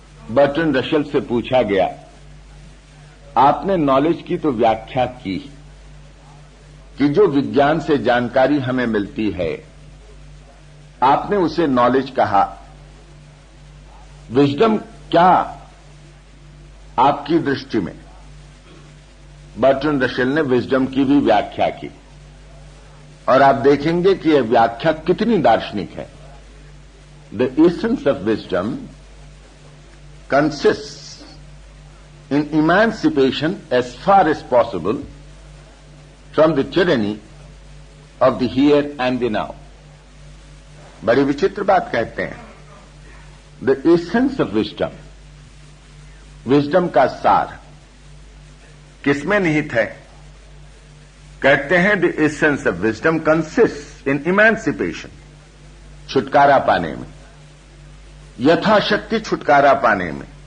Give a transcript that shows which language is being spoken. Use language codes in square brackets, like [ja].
[hi] Bertrand Russell से पूछा गया, आपने नॉलेज की तो व्याख्या की कि जो विज्ञान से जानकारी हमें मिलती है, आपने उसे नॉलेज कहा। विजडम क्या आपकी दृष्टि में? बर्ट्रैंड रसेल ने विजडम की भी व्याख्या की, और आप देखेंगे कि यह व्याख्या कितनी दार्शनिक है। [en] The essence of wisdom consists in emancipation as far as possible from the tyranny of the here and the now. [hi] बड़ी विचित्र बात कहते हैं। [en] the essence of wisdom, [hi] wisdom का सार किसमें निहित है? कहते हैं [en] the essence of wisdom consist in emancipation, [hi] छुटकारा पाने में, यथाशक्ति छुटकारा पाने में,